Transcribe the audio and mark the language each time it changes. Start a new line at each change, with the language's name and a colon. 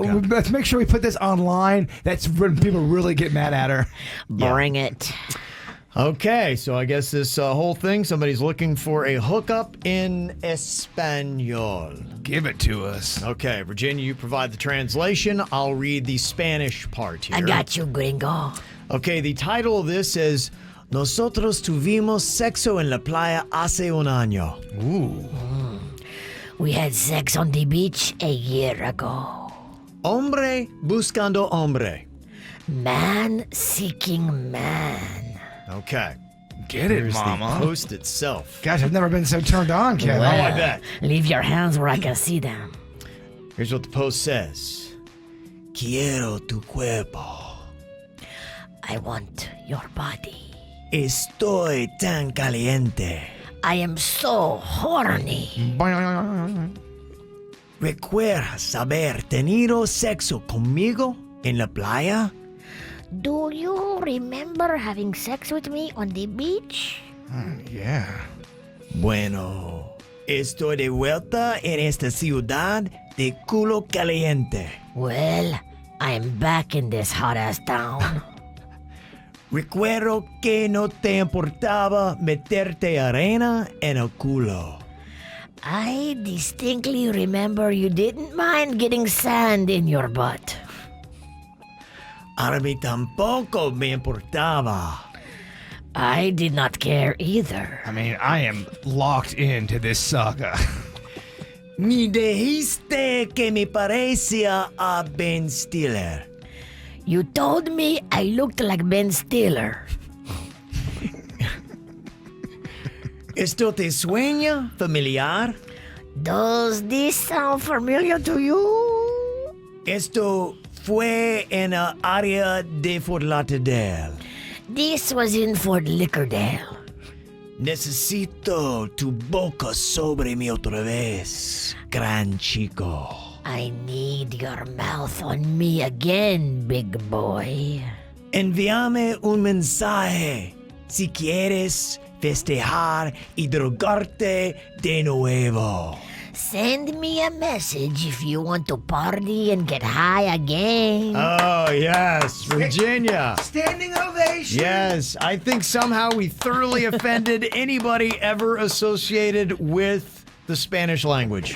English: Let's make sure we put this online. That's when people really get mad at her. Bring it. Okay, so I guess this whole thing, somebody's looking for a hookup in Espanol. Give it to us. Okay, Virginia, you provide the translation. I'll read the Spanish part here. I got you, gringo. Okay, the title of this is
Spanish: Nosotros tuvimos sexo en la playa hace un año. Ooh.
English: We had sex on the beach a year ago.
Spanish: Hombre buscando hombre.
English: Man seeking man. Okay. Get it, Here's Mama. the post itself. Gosh, I've never been so turned on, Kevin. Oh, I bet. Leave your hands where I can see them. Here's what the post says.
Spanish: Quiero tu cuerpo.
English: I want your body.
Spanish: Estoy tan caliente.
English: I am so horny.
Spanish: ¿Recuerdas haber tenido sexo conmigo en la playa?
English: Do you remember having sex with me on the beach? Yeah.
Spanish: Bueno, estoy de vuelta en esta ciudad de culo caliente.
English: Well, I'm back in this hot-ass town.
Spanish: Recuerdo que no te importaba meterte arena en el culo.
English: I distinctly remember you didn't mind getting sand in your butt.
Spanish: A mí tampoco me importaba.
English: I did not care either. I mean, I am locked into this saga.
Spanish: Me dijiste que me parecía a Ben Stiller.
English: You told me I looked like Ben Stiller.
Spanish: ¿Esto te suena familiar?
English: Does this sound familiar to you?
Spanish: Esto fue en el área de Fort Lauderdale.
English: This was in Fort Lickerdale.
Spanish: Necesito tu boca sobre mí otra vez, gran chico.
English: I need your mouth on me again, big boy.
Spanish: Envíame un mensaje si quieres festejar y drogarte de nuevo.
English: Send me a message if you want to party and get high again. Oh, yes, Virginia. Standing ovation. Yes, I think somehow we thoroughly offended anybody ever associated with the Spanish language.